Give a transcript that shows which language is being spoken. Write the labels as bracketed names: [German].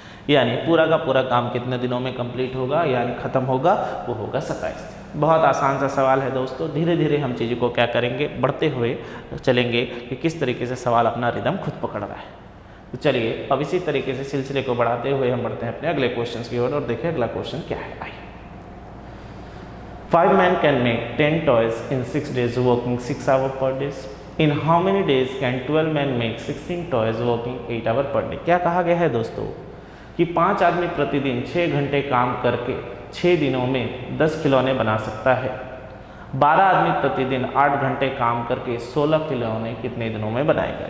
[Hindi] यानी पूरा का पूरा काम कितने दिनों में कंप्लीट होगा, यानी ख़त्म होगा, वो होगा 27 दिन। बहुत आसान सा सवाल है दोस्तों। धीरे हम चीज़ों को क्या करेंगे, बढ़ते हुए चलेंगे कि किस तरीके से सवाल अपना रिदम खुद पकड़ रहा है। तो चलिए अब इसी तरीके से सिलसिले को बढ़ाते हुए हम बढ़ते हैं अपने अगले क्वेश्चन की ओर और देखिए अगला क्वेश्चन क्या है। [English] आइए, 5 men can make 10 toys in 6 days working 6 hours per day. In how many days can 12 man make 16 toys working 8 hour per day. [Hindi] क्या कहा गया है दोस्तों कि 5 आदमी प्रतिदिन 6 घंटे काम करके 6 दिनों में 10 खिलौने बना सकता है। 12 आदमी प्रतिदिन 8 घंटे काम करके 16 खिलौने कितने दिनों में बनाएगा।